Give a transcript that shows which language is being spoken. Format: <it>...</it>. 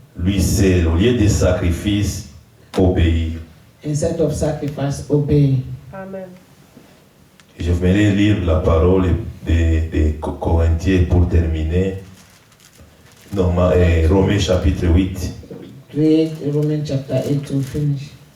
<fr>Lui seul, au lieu des sacrifices, obéir.</fr> <en>Instead of sacrifice, obey. Amen.</en> <fr>Je vais lire la parole des Corinthiens pour terminer. Romains chapitre 8.</fr> <en>Read Romans chapter 8 to finish.</en>